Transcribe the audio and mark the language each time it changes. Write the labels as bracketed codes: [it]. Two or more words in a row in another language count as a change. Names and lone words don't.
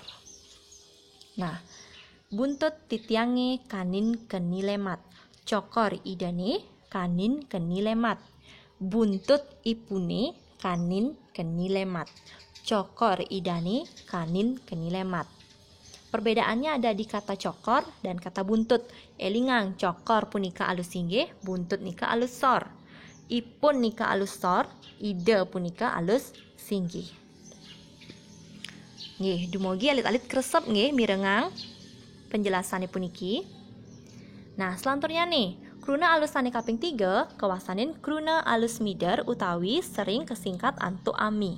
[ban] Nah, buntut titiange kanin keni lemat, cokor idane kanin keni lemat, buntut ipune kanin keni lemat, cokor idane kanin keni lemat. [id] Perbedaannya ada di kata cokor dan kata buntut. [ban] Elingang cokor punika alus inggih, buntut nika alus sor. Ipun nika alus sor, ida punika alus singgih. Nggih, dumugi alit-alit kresep nggih mirengang penjelasannya puniki. Nah, selanjutnya nih, kruna alus sani kaping 3 kawasanin kruna alus mider utawi sering kesingkat antuk ami.